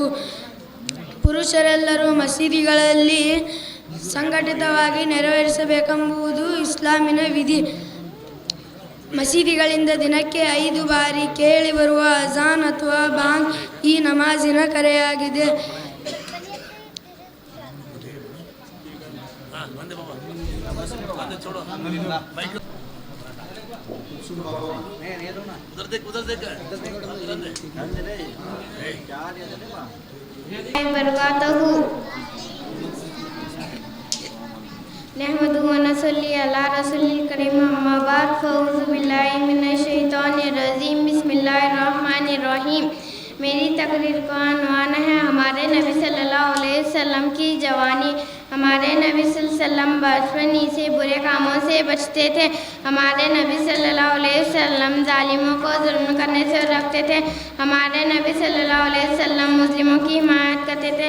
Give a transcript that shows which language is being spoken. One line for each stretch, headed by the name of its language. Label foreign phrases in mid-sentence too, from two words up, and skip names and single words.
Kannada: ಪುರುಷರೆಲ್ಲರೂ ಮಸೀದಿಗಳಲ್ಲಿ ಸಂಘಟಿತವಾಗಿ ನೆರವೇರಿಸಬೇಕೆಂಬುದು ಇಸ್ಲಾಮಿನ ವಿಧಿ. ಮಸೀದಿಗಳಿಂದ ದಿನಕ್ಕೆ 5 ಬಾರಿ ಕೇಳಿಬರುವ ಅಜಾನ್ ಅಥವಾ ಬಾಂಗ್ ಈ ನಮಾಜಿನ ಕರೆಯಾಗಿದೆ.
Arabic: نحمده ونصلي على رسوله الكريم أما بعد فأعوذ بالله من الشيطان الرجيم بسم الله الرحمن الرحيم.
Urdu: میری تقریر کا عنوان ہے ہمارے نبی
Arabic: صلى الله عليه وسلم
Urdu: کی جوانی. ہمارے نبی
Arabic: صلى الله عليه وسلم
Urdu: بچپن ہی سے برے کاموں سے بچتے تھے. ہمارے نبی
Arabic: صلى الله عليه وسلم
Urdu: ظالموں کو ظلم کرنے سے رکھتے تھے. ہمارے نبی
Arabic: صلى الله عليه وسلم
Urdu: مسلموں کی حمایت کرتے تھے.